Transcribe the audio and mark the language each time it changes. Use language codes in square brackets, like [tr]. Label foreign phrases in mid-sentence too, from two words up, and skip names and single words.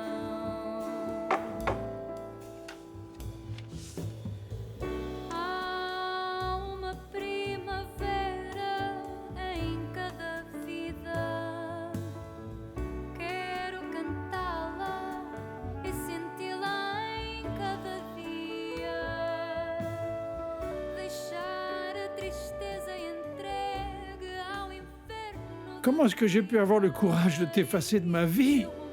[pt] Há uma primavera em cada vida. Quero cantá-la e senti-la em cada dia. Deixar a tristeza entregue ao inferno. [fr] Comment est-ce que j'ai pu avoir le courage de t'effacer de ma vie?